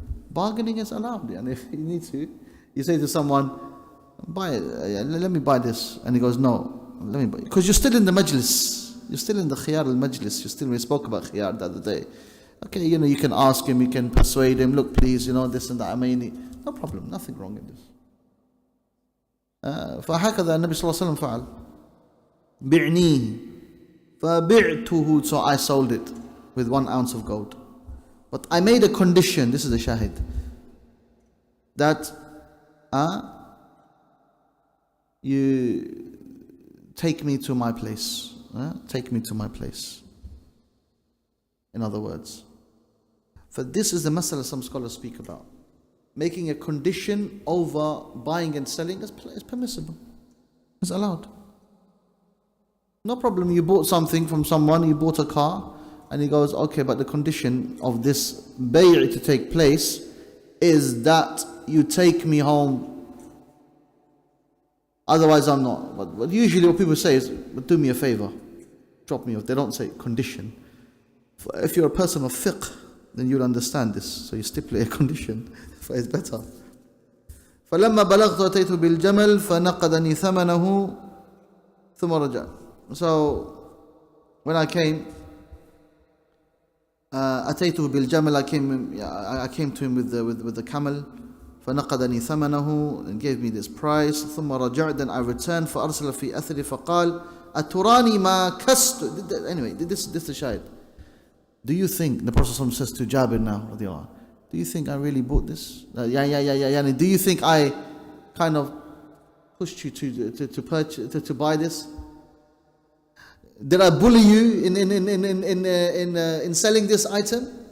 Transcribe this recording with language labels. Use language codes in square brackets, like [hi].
[en] Bargaining is allowed, and if you need to, you say to someone, buy it, let me buy this, and he goes, no, let me buy it, because you're still in the majlis, you're still in the khiyar al-majlis, we spoke about khiyar the other day. Okay, you can ask him, you can persuade him, look please, this and that, no problem, nothing wrong in this. [ar] فهكذا النبي صلى الله عليه وسلم فعل. بعنيه فبعته, [en] so I sold it with 1 ounce of gold. But I made a condition, this is the shahid, that you take me to my place. Take me to my place. In other words. For this is the masala some scholars speak about. Making a condition over buying and selling is permissible. It's allowed. No problem, you bought something from someone, you bought a car, and he goes, okay, but the condition of this bay' to take place is that you take me home. Otherwise I'm not. But usually what people say is, but do me a favor, drop me off. They don't say condition. If you're a person of fiqh, then you'll understand this. So you stipulate a condition, for it's better. [ar] فلما بلغت أتيت بالجمل فنقدني ثمنه ثم رجع. [en] So when I came, [ar] أتيته بالجمل, [en] I came to him with the camel. [ar] فنقدني ثمنه, [en] and gave me this price. [ar] ثم رجعت, [en] then I returned. [ar] فأرسل في أثري فقال أتراني ما كست. [en] Anyway, this is the shahid. Do you think, the Prophet says to Jabir now, do you think I really bought this? Yeah. Do you think I kind of pushed you to purchase, to buy this? Did I bully you in selling this item?